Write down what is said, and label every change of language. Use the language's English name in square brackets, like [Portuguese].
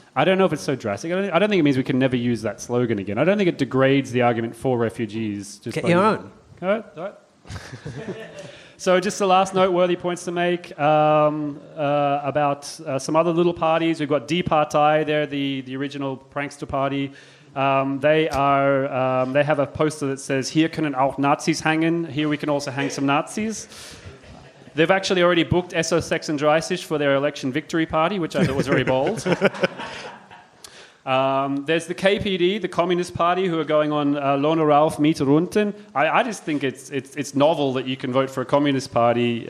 [English] I don't know if it's so drastic. I don't think it means we can never use that slogan again. I don't think it degrades the argument for refugees. Get your own. All right. So just the last noteworthy points to make about some other little parties. We've got Die Partei. They're the original prankster party. They have a poster that says, [German] "Hier können auch Nazis hängen." [English] Here we can also hang some Nazis. They've actually already booked SO36 for their election victory party, which I thought was very bold. There's the KPD, the Communist Party, who are going on [German] Lohn rauf, Miete runter. [English] I just think it's novel that you can vote for a Communist Party.